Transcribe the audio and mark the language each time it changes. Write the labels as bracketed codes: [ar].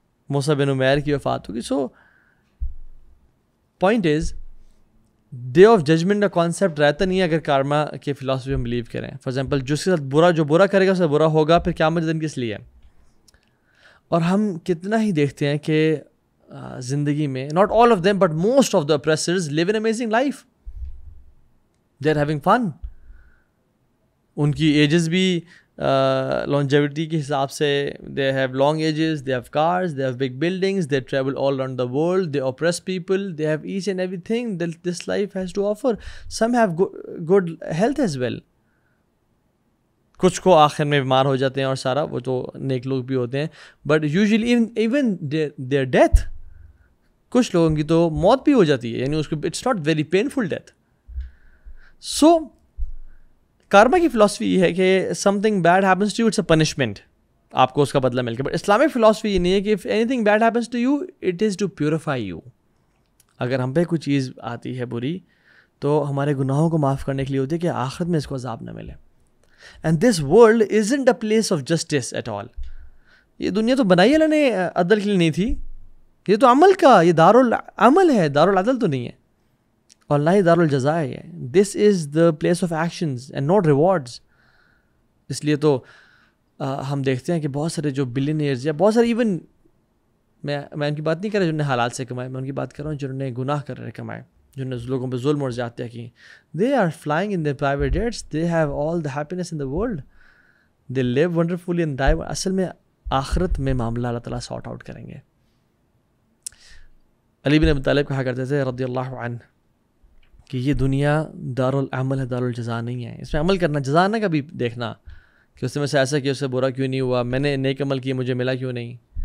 [ur] موسیٰ بن عمیر کی وفات ہو گئی. [en] so point is day of judgement [ur] کا کانسیپٹ رہتا نہیں ہے اگر کارما کے فلاسفی ہم بلیو کریں. فار ایگزامپل جس کے ساتھ جو برا کرے گا اس سے برا ہوگا. پھر قیامت کے دن کس لیے؟ اور ہم کتنا ہی دیکھتے ہیں کہ زندگی میں [en] not all of them but most of the oppressors live an amazing life. They are having fun. [ur] ان کی ایجز بھی [en] longevity [ur] کے حساب سے [en] they have long ages, they have cars, they have big buildings, they travel all around the world, they oppress people, they have each and everything that this life has to offer. Some have good health as well. [ur] کچھ کو آخر میں بیمار ہو جاتے ہیں اور سارا وہ تو نیک لوگ بھی ہوتے ہیں. [en] but usually even their death [ur] کچھ لوگوں کی تو موت بھی ہو جاتی ہے. یعنی اس کو [en] It's not very painful death. [ur] سو کارما کی فلاسفی یہ ہے کہ [en] something bad happens to you it's a punishment, [ur] آپ کو اس کا بدلہ مل کے. [en] but [ur] اسلامک فلاسفی یہ نہیں ہے کہ [en] If anything bad happens to you it is to purify you. [ur] اگر ہم پہ کوئی چیز آتی ہے بری تو ہمارے گناہوں کو معاف کرنے کے لیے ہوتی ہے کہ آخرت میں اس کو عذاب نہ ملے. [en] And this world isn't a place of justice at all. [ur] یہ دنیا تو بنائی اللہ نے عدل کے لیے نہیں تھی. یہ تو عمل کا, یہ دارالعمل ہے, دارالعدل تو نہیں ہے, اور نہ ہی دارالجزا ہے. [en] This is the place of actions and not rewards. [ur] اس لیے تو ہم دیکھتے ہیں کہ بہت سارے جو بلینئرز یا بہت سارے ایون میں ان کی بات نہیں کر رہا جنہوں نے حلال سے کمائے, میں ان کی بات کر رہا ہوں جنہوں نے گناہ کر رہے کمائے, جنہوں نے لوگوں پہ ظلم اور زیادتیاں کی. [en] They are flying in their private jets. They have all the happiness in the world. They live wonderfully and die. [ur] اصل میں آخرت میں معاملہ اللہ تعالیٰ سارٹ آؤٹ کریں گے. علی بن ابی طالب کہا کرتے تھے رضی اللہ عنہ کہ یہ دنیا دارالعمل ہے, دارالجزا نہیں ہے. اس میں عمل کرنا, جزا نہ کبھی دیکھنا کہ اس میں سے ایسا کیا, اس سے برا کیوں نہیں ہوا, میں نے نیک عمل کیا مجھے ملا کیوں نہیں.